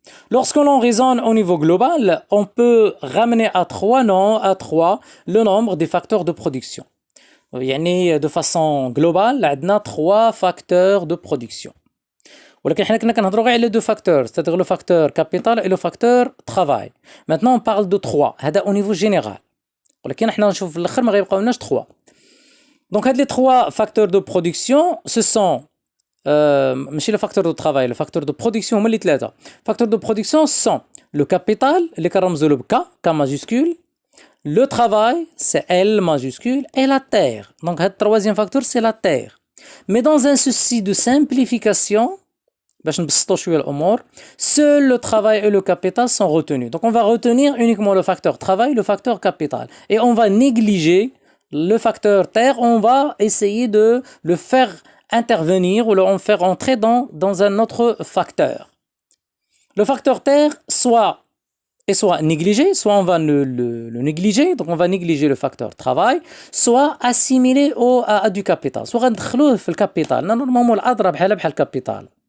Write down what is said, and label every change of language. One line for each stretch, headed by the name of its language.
French: Lorsque l'on raisonne au niveau global, on peut ramener à 3 le nombre des facteurs de production. De façon globale, on a 3 facteurs de production.
Arabic: ولكن حنا كنا كنهضروا غير على
French: 2 facteurs, c'est-à-dire le facteur capital et le facteur travail. Maintenant on parle de 3, هذا au niveau général.
Arabic: ولكن حنا نشوف في الاخر ما غيبقاوناش 3.
French: Donc هاد les 3 facteurs de production, ce sont ماشي le facteur de travail, le facteur de production
Arabic: هما اللي
French: 3. Facteurs de production sont le capital
Arabic: اللي كنرمزوا له ب
French: K majuscule, le travail c'est L majuscule et la terre. Donc هاد troisième facteur c'est la terre. Mais dans un souci de simplification,
Arabic: باش نبسطوا شويه الامور,
French: seul le travail et le capital sont retenus. Donc on va retenir uniquement le facteur travail, le facteur capital et on va négliger le facteur terre. On va essayer de le faire intervenir ou le faire entrer dans un autre facteur. Le facteur terre soit négligé, soit on va le négliger, donc on va négliger le facteur travail, soit assimilé à du capital, soit
Arabic: غندخلوه في الكابيتال. Normalement الأضرب بحال الكابيتال.